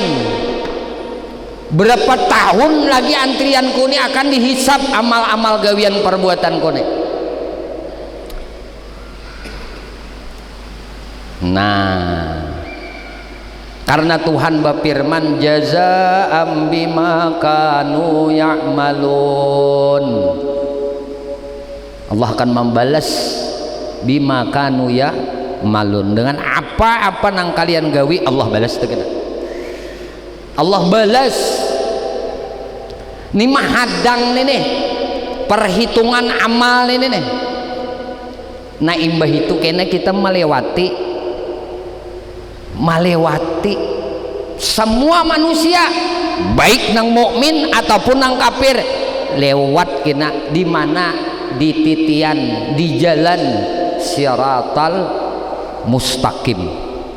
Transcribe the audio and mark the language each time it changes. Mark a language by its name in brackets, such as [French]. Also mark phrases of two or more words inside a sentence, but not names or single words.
[Banjar] Berapa tahun lagi antrian kuni akan dihisap amal-amal gawian perbuatan kuni. Nah, karena Tuhan berfirman [Arabic] جزاء بما كانوا يعملون, [Banjar] Allah akan membalas [Arabic] بما كانوا يعملون, [Banjar] dengan apa-apa nang kalian gawi Allah balas tegena. Allah balas. Ini mahadang nih perhitungan amal ini nih. Nah imbah itu kena kita melewati semua manusia baik nang mukmin ataupun nang kafir lewat kena di mana di titian di jalan [Arabic] الصراط المستقيم.